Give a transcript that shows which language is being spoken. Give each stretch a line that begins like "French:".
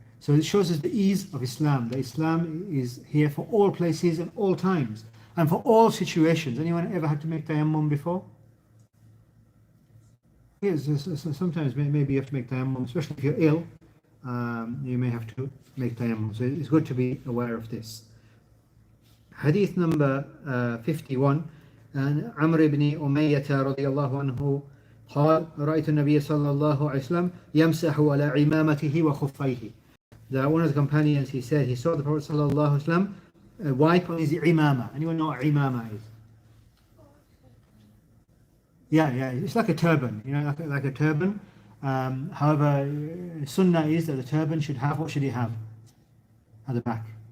English: So it shows us the ease of Islam. That Islam is here for all places and all times and for all situations. Anyone ever had to make tayammum before? Yes, so sometimes maybe you have to make tayammum, especially if you're ill. You may have to make tayammum. So it's good to be aware of this. Hadith number 51.
Arabic: عن عمرو بن أمية رضي الله عنه قال رأيت النبي صلى الله عليه وسلم يمسح على عمامته وخفيه.
English: That one of the companions, he said he saw the Prophet
Arabic: صلى الله عليه وسلم
English: wipe on his imama. Anyone know what imama is? Yeah, it's like a turban, like a turban. However, sunnah is that the turban should have, what should it have at the back?